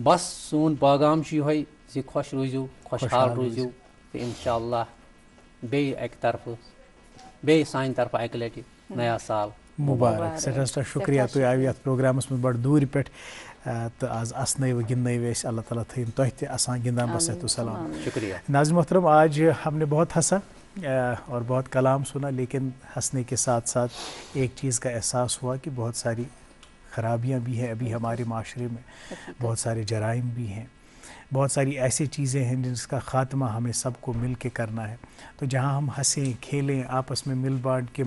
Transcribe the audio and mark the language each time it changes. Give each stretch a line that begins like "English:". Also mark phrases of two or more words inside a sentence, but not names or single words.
Kashmiri: بس سون پٲغام چھُ یِہوے زِ خۄش روٗزِو خۄشحال روٗزِو تہٕ
Arabic: انشاء اللہ
Kashmiri: بیٚیہِ اکہِ طرفہٕ بیٚیہِ سانہِ طرفہٕ اکہِ لٹہِ نیا سال مُبارک سٮ۪ٹھاہ سٮ۪ٹھاہ شُکریہ تُہۍ آیوٕ یتھ پروگرامس منٛز بڑٕ دوٗرِ پٮ۪ٹھ تہٕ آز اسنٲیوٕ گِنٛدنٲیوٕ أسۍ اللہ تعالیٰ تھٲیِن تۄہہِ تہِ اسان گِنٛدان بصحت و سلام شُکریہ
Urdu: ناظرین محترم آج ہم نے بہت ہنسا اور بہت کلام سنا لیکن ہنسنے کے ساتھ ساتھ ایک چیز کا احساس ہوا کہ بہت ساری خرابیاں بھی ہیں ابھی ہمارے معاشرے میں بہت سارے جرائم بھی ہیں بہت ساری ایسی چیزیں ہیں جس کا خاتمہ ہمیں سب کو مل کے کرنا ہے تو جہاں ہم ہنسیں کھیلیں آپس میں مل بانٹ کے